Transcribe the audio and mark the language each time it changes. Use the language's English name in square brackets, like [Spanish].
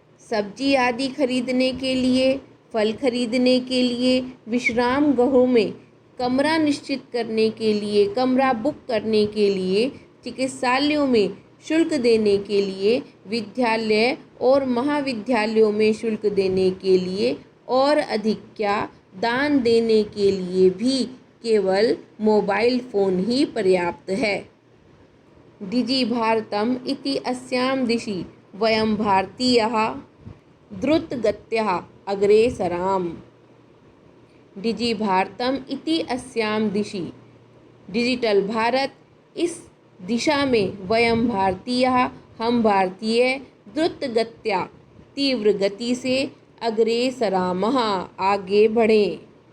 [Hindi] सब्जी आदि खरीदने के लिए, फल खरीदने के लिए, विश्राम गृहों में कमरा निश्चित करने के लिए, कमरा बुक करने के लिए, चिकित्सालयों में शुल्क देने के लिए, विद्यालय और महाविद्यालयों में शुल्क देने के लिए और अधिक क्या दान देने के लिए भी केवल मोबाइल फ़ोन ही पर्याप्त है। [Sanskrit] डिजि भारतम इति अस्यां दिशि वयं भारतीयाः द्रुतगत्या अग्रेसराम। डिजि भारतम इति अस्यां दिशि [Hindi] डिजिटल भारत, इस दिशा में [Sanskrit] वयं भारतीयाः [Hindi] हम भारतीय द्रुतगत्या तीव्र गति से [Sanskrit] अग्रेसरामः [Hindi] आगे बढ़ें।